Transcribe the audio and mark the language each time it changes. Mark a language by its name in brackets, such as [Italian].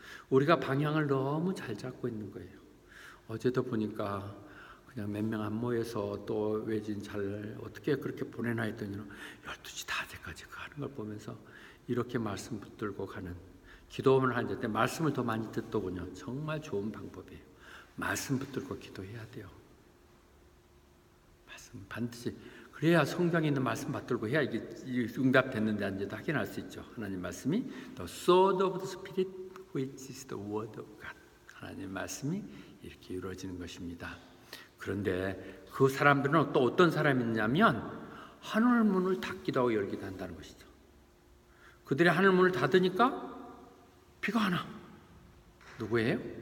[Korean] 우리가 방향을 너무 잘 잡고 있는 거예요. 어제도 보니까 그냥 몇 명 안 모여서 또 외진 잘 어떻게 그렇게 보내나 했더니 12시 다 돼까지 하는 걸 보면서 이렇게 말씀 붙들고 가는, 기도만 하는 때 말씀을 더 많이 듣더군요. 정말 좋은 방법이에요. 말씀 붙들고 기도해야 돼요. 말씀. 반드시 그래야 성경에 있는 말씀 받들고 해야 이게 응답됐는지 아닌지 확인할 수 있죠. 하나님 말씀이 [English] The sword of the Spirit, which is the word of God. [Korean] 하나님 말씀이 이렇게 이루어지는 것입니다. 그런데 그 사람들은 또 어떤 사람이냐면 하늘 문을 닫기도 하고 열기도 한다는 것이죠. 그들이 하늘 문을 닫으니까 비가 안 와. 누구예요?